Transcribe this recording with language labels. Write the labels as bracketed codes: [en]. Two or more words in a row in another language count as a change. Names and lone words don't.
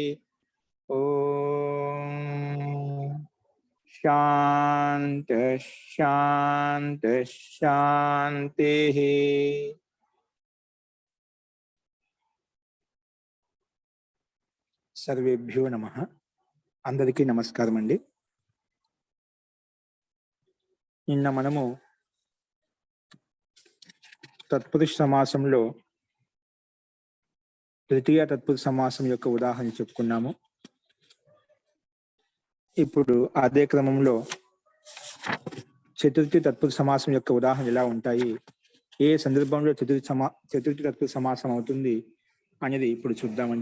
[sa] ओम शांति शांति शांति। सर्वेभ्यो नमः। [te] అందరికీ నమస్కారం అండీ। నిన్న మనము తత్పురుష సమాసంలో తృతీయ తత్పురుష సమాసం యొక్క ఉదాహరణ చెప్పుకున్నాము. ఇప్పుడు అదే క్రమంలో చతుర్థి తత్పురుష సమాసం యొక్క ఉదాహరణ ఎలా ఉంటాయి, ఏ సందర్భంలో చతుర్థి తత్పురుష సమాసం అవుతుంది అనేది ఇప్పుడు చూద్దామండి.